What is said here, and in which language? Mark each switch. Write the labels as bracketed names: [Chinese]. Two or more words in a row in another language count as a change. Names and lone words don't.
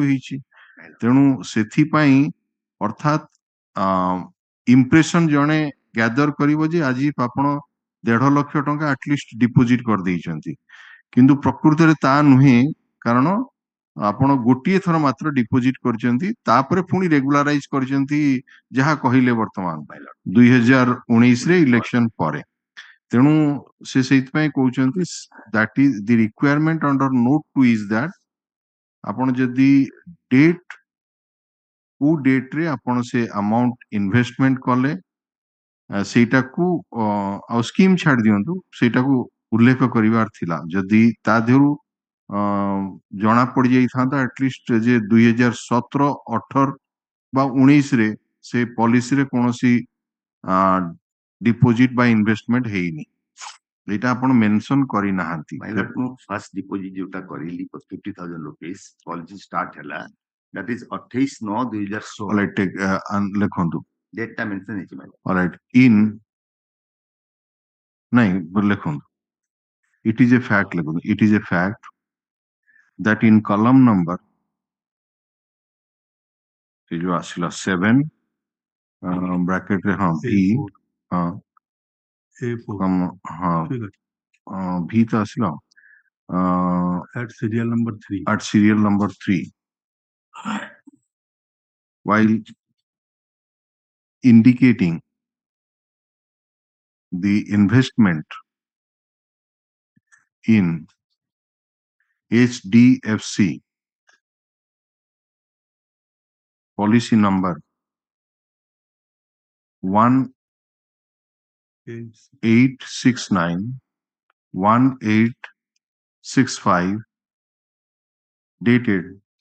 [Odia] ହେଇଛି ତେଣୁ ସେଥିପାଇଁ ଅର୍ଥାତ୍ ଇମ୍ପ୍ରେସନ ଜଣେ ଗ୍ୟାଦର କରିବ ଯେ ଆଜି ଆପଣ 1.5 ଲକ୍ଷ ଟଙ୍କା [English] atleast deposit [Odia] କରିଦେଇଛନ୍ତି କିନ୍ତୁ ପ୍ରକୃତରେ ତା ନୁହେଁ କାରଣ ଆପଣ ଗୋଟିଏ ଥର ମାତ୍ର ଡିପୋଜିଟ କରିଛନ୍ତି ତାପରେ ପୁଣି ରେଗୁଲାରାଇଜ କରିଛନ୍ତି ଯାହା କହିଲେ ବର୍ତ୍ତମାନ 2019 ରେ ଇଲେକ୍ସନ ପରେ ତେଣୁ ସେ ସେଇଥିପାଇଁ [English] କହୁଛନ୍ତି that is the requirement under note 2 is that [Odia] ଆପଣ ଯଦି ଡେଟ୍ କୋଉ ଡେଟ୍ ରେ ଆପଣ ସେ [English] amount investment [Odia] କଲେ ସେଇଟାକୁ ଆଉ ସ୍କିମ୍ ଛାଡି ଦିଅନ୍ତୁ ସେଇଟାକୁ ଉଲ୍ଲେଖ କରିବାର ଥିଲା ଯଦି ତା ଦେହରୁ ଜଣା ପଡି ଯାଇଥାନ୍ତା ଆଟଲିଷ୍ଟ ଯେ 2017, 18 ବା 19 ରେ ସେ ପଲିସିରେ କୌଣସି ଡିପୋଜିଟ ବା ଇନଭେଷ୍ଟମେଣ୍ଟ ହେଇନି ଏଇଟା ଆପଣ ମେନସନ କରିନାହାନ୍ତି। [English] ମୁଁ first deposit [Odia] ଯୋଉଟା କରିଲି [English] 50,000 rupees policy start ହେଲା that is 28/9/2016 [Odia] ଲେଖନ୍ତୁ ଡେଟ୍ ଟା ମେନସନ ହେଇଛି ଭାଇ। [English] alright in [Odia] ନାଇଁ ଲେଖନ୍ତୁ [English] it is a fact [Odia] ଲେଖନ୍ତୁ [English] it is a fact that in column number [Odia] ସେ ଯୋଉ ଆସିଲା 7 ବ୍ରାକେଟ ରେ ହଁ ଭି ହଁ ହଁ ଭି ତ ଆସିଲା [English] at serial number 3 while indicating the investment in HDFC policy number 18691865 dated